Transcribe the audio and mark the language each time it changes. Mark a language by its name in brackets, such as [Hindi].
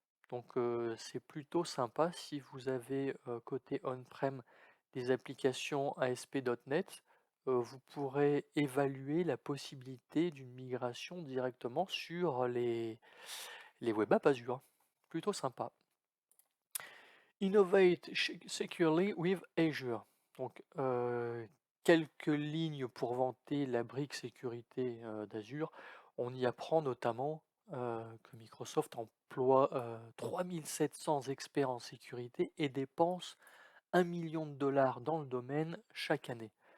[French] Donc c'est plutôt sympa si vous avez côté on-prem des applications ASP.NET, vous pourrez évaluer la possibilité d'une migration directement sur les web apps Azure. Plutôt sympa. [English] Innovate securely with Azure. [French] Donc quelques lignes pour vanter la brique sécurité d'Azure. On y apprend notamment que Microsoft emploie 3700 experts en sécurité et dépense 1 million de dollars dans le domaine chaque année.